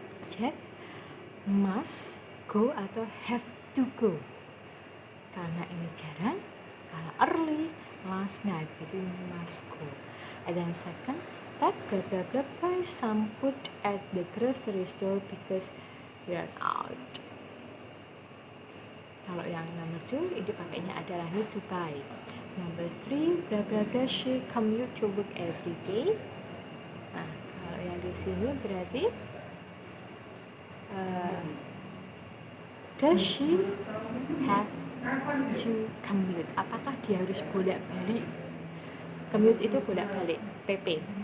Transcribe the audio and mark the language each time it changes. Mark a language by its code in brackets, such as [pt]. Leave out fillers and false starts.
[en] Jack must go [id] atau [en] have to go. [id] Karena ini jarang. Kalau early last night berarti must go. [en] And then second, Ted blah blah blah buy some food at the grocery store because we are out. [id] Kalau yang number 2 ini pakainya adalah [en] need to buy. Number 3 blah blah blah she commute to work every day. [id] Nah kalau yang di sini berarti [en] does she have to commute? [id] Apakah dia harus bolak-balik? Commute itu bolak-balik, PP.